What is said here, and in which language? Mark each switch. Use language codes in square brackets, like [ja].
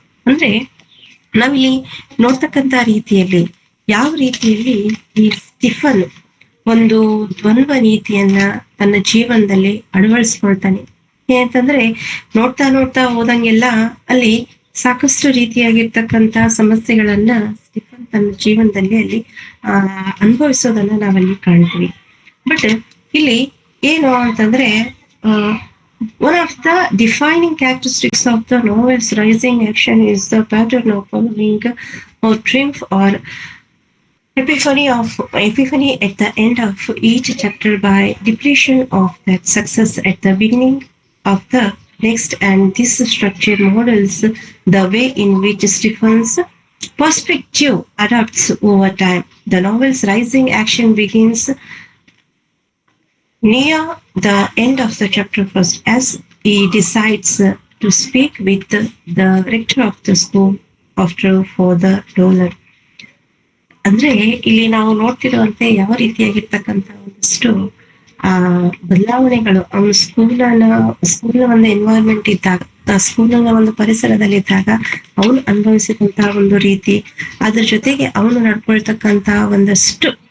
[kn] ಅಂದ್ರೆ ನಾವಿಲ್ಲಿ ನೋಡ್ತಕ್ಕಂತ ರೀತಿಯಲ್ಲಿ ಯಾವ ರೀತಿಯಲ್ಲಿ ಈ ಸ್ಟಿಫನ್ ಒಂದು ದ್ವಂದ್ವ ನೀತಿಯನ್ನ ತನ್ನ ಜೀವನದಲ್ಲಿ ಅಳವಡಿಸ್ಕೊಳ್ತಾನೆ. ಅಂತಂದ್ರೆ ನೋಡ್ತಾ ನೋಡ್ತಾ ಹೋದಂಗೆಲ್ಲ ಅಲ್ಲಿ ಸಾಕಷ್ಟು ರೀತಿಯಾಗಿರ್ತಕ್ಕಂತ ಸಮಸ್ಯೆಗಳನ್ನ ಸ್ಟಿಫನ್ ತನ್ನ ಜೀವನದಲ್ಲಿ ಅಲ್ಲಿ ಅನುಭವಿಸೋದನ್ನ ನಾವಲ್ಲಿ ಕಾಣ್ತೀವಿ. ಬಟ್ ಇಲ್ಲಿ ಏನು ಅಂತಂದ್ರೆ [en] one of the defining characteristics of the novel's rising action is the pattern of following or triumph or epiphany at the end of each chapter by depletion of that success at the beginning of the next, and this structure models the way in which Stephen's perspective adapts over time. The novel's rising action begins near the end of the chapter first, as he decides to speak with the rector of the school after for the dollar. [kn] ಅಂದ್ರೆ ಇಲ್ಲಿ ನಾವು ನೋಡ್ತಿರುವಂತೆ ಯಾವ ರೀತಿಯಾಗಿರ್ತಕ್ಕಂಥ ಒಂದಷ್ಟು ಆ ಬದಲಾವಣೆಗಳು ಅವನು ಸ್ಕೂಲ್ನ ಒಂದು ಎನ್ವೈರನ್ಮೆಂಟ್ ಇದ್ದಾಗ, ಸ್ಕೂಲ್ನ ಒಂದು ಪರಿಸರದಲ್ಲಿ ಇದ್ದಾಗ ಅವನು ಅನುಭವಿಸಿದಂತಹ ಒಂದು ರೀತಿ, ಅದ್ರ ಜೊತೆಗೆ ಅವನು ನಡ್ಕೊಳ್ತಕ್ಕಂತ ಒಂದಷ್ಟು